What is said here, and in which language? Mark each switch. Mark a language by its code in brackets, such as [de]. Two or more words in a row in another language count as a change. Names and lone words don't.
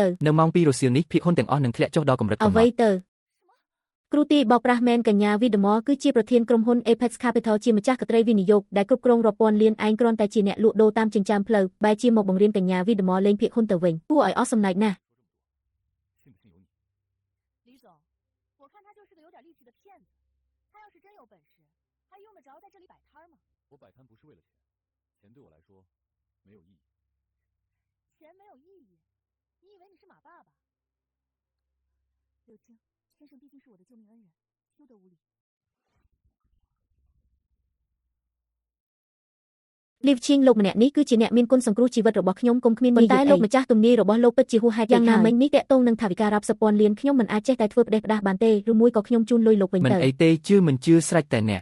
[km] នៅម៉ោង2រសៀលនេះភាគហ៊ុនទាំងអស់នឹងធ្លាក់ចុះដល់កម្រិតកំណត់ អ្វីទៅគ្រូទីបោកប្រាស់មែនកញ្ញាវីដមលគឺជាប្រធានក្រុមហ៊ុន Apex Capital ជាម្ចាស់កត្រីវិនិយោគដែលគ្រប់គ្រងរាប់ពាន់លានឯងគ្រាន់តែជាអ្នកលក់ដូរតាមចិញ្ចើមផ្លូវបែរជាមកបង្រៀនកញ្ញាវីដមលលេងភាគហ៊ុនទៅវិញគួរឲ្យអស់សំណើចណាស់ [zh] 我摆摊不是为了钱，钱对我来说没有意义。钱没有意义？你以为你是马爸爸？柳青，先生毕竟是我的救命恩人，休得无礼。 [km] លីវឈីងលោកម្នាក់នេះគឺជាអ្នកមានគុណសង្គ្រោះជីវិតរបស់ខ្ញុំគុំគ្មានន័យតែលោកម្ចាស់ទំនាយរបស់លោកពិតជាហួសហេតុយ៉ាងណាមិញនេះតាក់ទងនឹងថវិការាប់សិបពាន់លានខ្ញុំមិនអាចចេះតែធ្វើផ្ដេសផ្ដាសបានទេឬមួយក៏ខ្ញុំជូនលុយលោកវិញ ទៅមិនអីទេជឿមិនជឿស្រេចតែអ្នក